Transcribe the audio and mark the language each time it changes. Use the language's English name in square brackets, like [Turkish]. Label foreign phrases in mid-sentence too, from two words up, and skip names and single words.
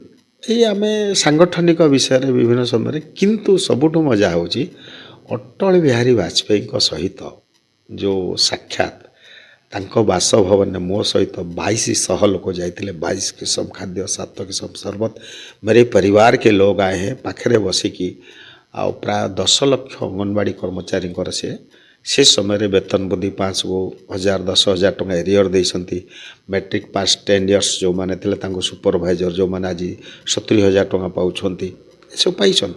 [Odia] ଏଇ ଆମେ ସାଂଗଠନିକ ବିଷୟରେ ବିଭିନ୍ନ ସମୟରେ, କିନ୍ତୁ ସବୁଠୁ ମଜା ହେଉଛି ଅଟଳ ବିହାରୀ ବାଜପେୟୀଙ୍କ ସହିତ ଯେଉଁ ସାକ୍ଷାତ, ତାଙ୍କ ବାସଭବନରେ ମୋ ସହିତ 2200 ଲୋକ ଯାଇଥିଲେ। 22 କିସମ ଖାଦ୍ୟ, 7 କିସମ ସରବତ, [Hindi] मेरे परिवार के लोग आए हैं, [Odia] ପାଖରେ ବସିକି। ଆଉ ପ୍ରାୟ 10 ଲକ୍ଷ ଅଙ୍ଗନବାଡ଼ି କର୍ମଚାରୀଙ୍କର ସେ ସମୟରେ ବେତନ ବୃଦ୍ଧି 5,000 10,000 ଟଙ୍କା ଏରିୟର ଦେଇଛନ୍ତି। [English] matric pass 10 years [Odia] ଯେଉଁମାନେ ଥିଲେ ତାଙ୍କୁ ସୁପରଭାଇଜର, ଯେଉଁମାନେ ଆଜି 70,000 ଟଙ୍କା ପାଉଛନ୍ତି, ଏସବୁ ପାଇଛନ୍ତି।